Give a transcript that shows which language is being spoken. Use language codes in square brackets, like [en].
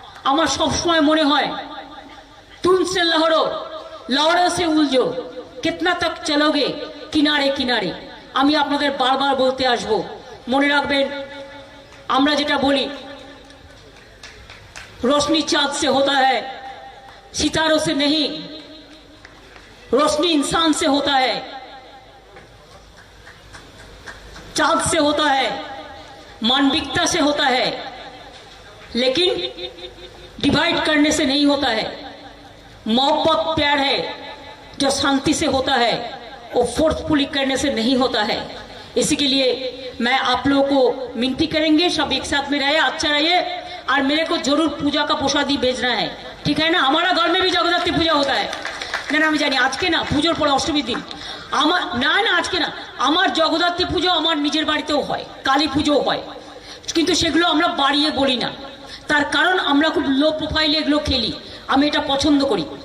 [bn] আমার সবসময় মনে হয় [hi] তুমসে লহরো লহরো সে উলঝো কিতনা তক চলোগে কিনারে কিনারে। [bn] আমি আপনাদের বারবার বলতে আসব, মনে রাখবেন আমরা যেটা বলি [hi] रोशनी चाँद से होता है, सितारों से नहीं। रोशनी इंसान से होता है, चाँद से होता है, मानविकता से होता है, लेकिन डिवाइड करने से नहीं होता है। मोहब्बत प्यार है जो शांति से होता है, वो फोर्सफुली करने से नहीं होता है। इसी के लिए मैं आप लोगों को विनती करेंगे, सब एक साथ में रहे, अच्छा रहिए। और मेरे को जरूर पूजा का प्रसादी भेजना है, ठीक है ना। हमारा घर में भी जगद्धात्री पूजा होता है ना, [bn] আমি জানি আজকে না, পুজোর পরে অষ্টমীর দিন আমার না আজকে না, আমার জগদ্ধাত্রী পুজো আমার নিজের বাড়িতেও হয়, কালী পুজোও হয়, কিন্তু সেগুলো আমরা বাড়িয়ে বলি না। তার কারণ আমরা খুব লো প্রোফাইলে এগুলো খেলি, আমি এটা পছন্দ করি।